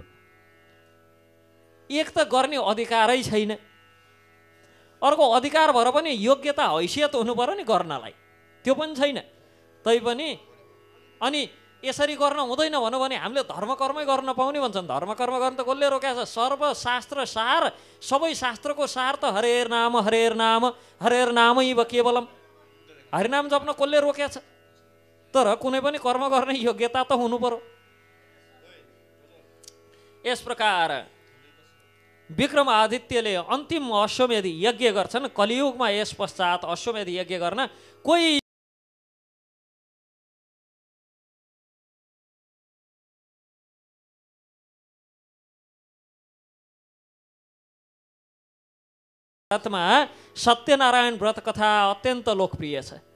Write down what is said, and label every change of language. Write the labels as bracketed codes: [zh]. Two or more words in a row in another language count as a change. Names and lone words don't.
[ne] एक त गर्ने अधिकारै छैन, अर्को अधिकार भएर पनि योग्यता हैसियत हुनु पर्यो नि गर्नलाई, त्यो पनि छैन। तैपनि अनि यसरी गर्न हुँदैन भनौँ भने हामीले धर्म कर्मै गर्न पाउने भन्छन्। धर्म कर्म गर्न त कसले रोकेको छ? सर्वशास्त्र सार, सबै शास्त्रको सार त [sa] हरेर नाम हरेर नामैव केवलम, [ne] हरिनाम जप्न कसले रोकेको छ? तर कुनै पनि कर्म गर्ने योग्यता त हुनु पर्यो। यस प्रकार विक्रमादित्यले अन्तिम अश्वमेध यज्ञ गर्छन्। कलियुगमा यस पश्चात अश्वमेध यज्ञ गर्न कोही भारतमा सत्यनारायण व्रत कथा अत्यन्त लोकप्रिय छ।